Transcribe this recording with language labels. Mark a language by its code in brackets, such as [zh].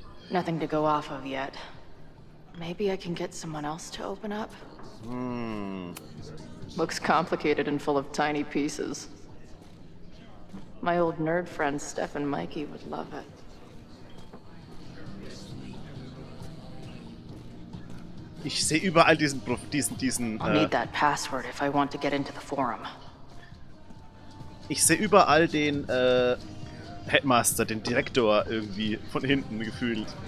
[en] Nothing to go off of yet. Maybe I can get someone else to open up? Looks complicated and full of tiny pieces. My old nerd friend Steph and Mikey would love it. [de] Ich sehe überall diesen [en] I'll need that password if I want to get into the forum. [de] Ich sehe überall den Headmaster, den Direktor irgendwie von hinten gefühlt.